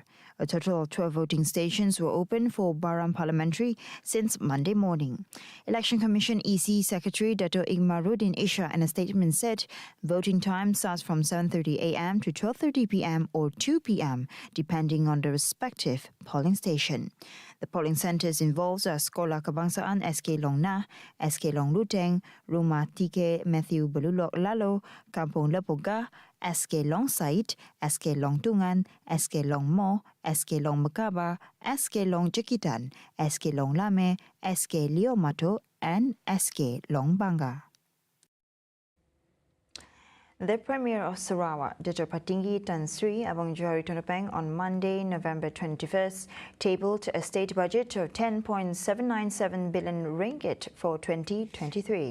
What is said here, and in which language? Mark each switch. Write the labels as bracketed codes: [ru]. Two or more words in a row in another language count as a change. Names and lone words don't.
[en] A total of 12 voting stations were open for BARAM Parliamentary since Monday morning. Election Commission EC Secretary Dato' Igmaruddin Isha in a statement said voting time starts from 7:30 a.m. to 12:30 p.m. or 2 p.m. depending on the respective polling station. The polling centres involved are Sekolah Kebangsaan SK Long Nah, SK Long Luteng, Rumah Tike Matthew Belulok Lalo, Kampung Lepoga, SK Long Said, SK Long Tungan, SK Long Mo, SK Long Mekaba, SK Long Jekitan, SK Long Lame, SK Leo Mato, and SK Long Bangga. The Premier of Sarawak, Dato' Patinggi Tan Sri Abang Johari Tonopeng, on Monday, November 21st, tabled a state budget of 10.797 billion ringgit for 2023.